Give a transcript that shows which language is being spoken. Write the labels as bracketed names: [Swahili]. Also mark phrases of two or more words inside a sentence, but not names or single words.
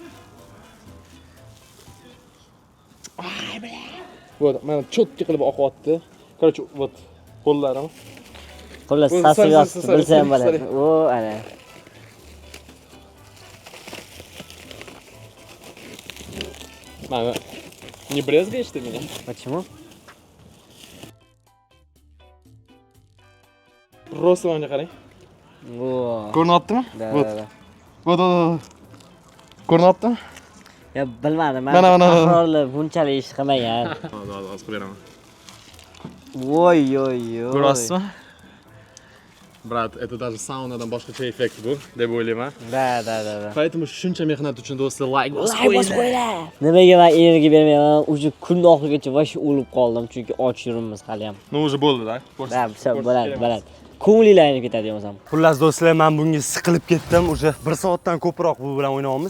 [Uzbek] Вот, mana cho'tki qilib oqyapti. Короче, вот qo'llarim. Xullas, sasib yotibdi, bilsa ham bo'ladi. O, ana. [Russian] Mana не брезгаешь ты меня? Почему? [Uzbek] Просто menga qarang. О. Ko'ryaptimi? [Russian] Вот. Вот. [Uzbek] Ko'ryaptimi? Ya bilmadim, men Mana. Ahrorlar bunchalik ish qilmagan. Hozir qilib beraman. Voy. Ko'ryapsizmi? Brat, [Russian] это даже [Uzbek] saunadan boshqacha effekt bu, deb o'ylayman. Da. Поэтому shuncha mehnat uchun do'stlar like bosib qo'yinglar. Nimaga men erga bermayman? Uje kun oxirigacha vosh o'lib qoldim, chunki och yuribmiz hali ham. [Russian] Ну уже bo'ldi-da. [Uzbek] Da, bo'ladi. Ko'nglingiz ketadi yozam. Xullas do'stlar, men bunga siqilib ketdim. Уже 1 soatdan ko'proq bu bilan o'ynayapmiz.